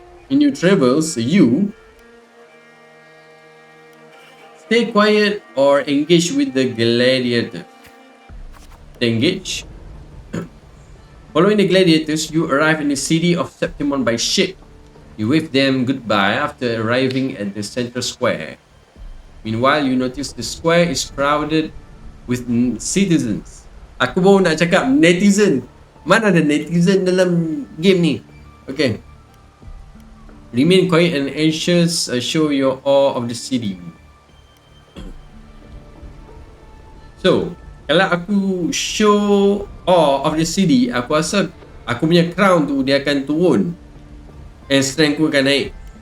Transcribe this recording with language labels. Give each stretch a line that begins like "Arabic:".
English: In your travels, you stay quiet or engage with the gladiators. Engage. Following the gladiators, you arrive in the city of Septimon by ship. You wave them goodbye after arriving at the central square. Meanwhile, you notice the square is crowded with citizens.
Malay: Aku baru nak cakap netizen. Mana ada netizen dalam game ni? Okay.
English: Remain quiet and anxious. Show your awe of the city.
Malay: So, kalau aku
English: show awe of the city,
Malay: aku rasa aku punya crown tu dia akan turun and strength ku akan naik.